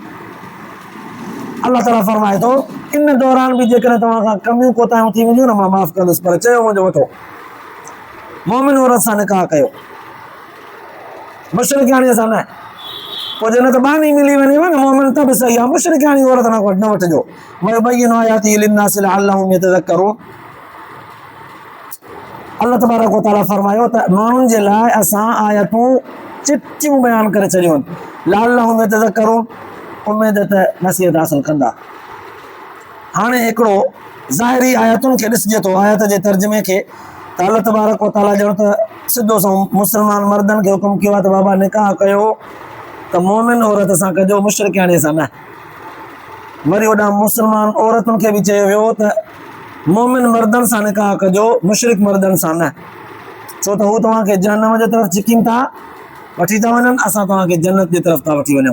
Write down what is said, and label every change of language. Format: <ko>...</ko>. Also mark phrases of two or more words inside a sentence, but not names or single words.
<sd>अल्लाह ताला फरमाए थो इन दौरान बि जेकॾहिं तव्हां खां कमियूं कोताहियूं थी वेंदियूं न मां माफ़ु कंदुसि, पर चयो मुंहिंजो वठो मोमिन औरत सां निकाह कयो, मुशरिकाणीअ सां न। पोइ जॾहिं त बानी मिली वञेव न मोमिन त बि सही आहे, मुशरिकाणी औरत न वठिजो।</sd> <ar>ويبين آياته للناس لعلهم يتذكرون,</ar> <sd>अल्लाह तबारक व तआला फरमायो त माण्हुनि जे लाइ असां आयतूं चिटियूं बयानु करे छॾियूं आहिनि,</sd> <ar>لعلهم يتذكرون,</ar> <sd>उमेद त नसीहत हासिल कंदा। हाणे हिकिड़ो ज़ाहिरी आयतुनि खे ॾिसजे थो, आयत जे तर्जुमे खे, त अल्लाह तबारक व तआला ॼण त सिधो सो मुस्लमान मर्दनि खे हुकुम कयो आहे त बाबा निकाह कयो त मोमिन औरत सां कजो, मुशरिकाणीअ सां न। वरी होॾां मुस्लमान औरतुनि खे बि चयो वियो त मोमिन मर्दनि सां निकाह कजो, मुशरिक मर्दनि सां न, छो त हू तव्हांखे जहन्नम जे तरफ़ छिकीनि था वठी था वञनि, असां तव्हांखे जन्नत जे तरफ़ था वठी वञूं।</sd>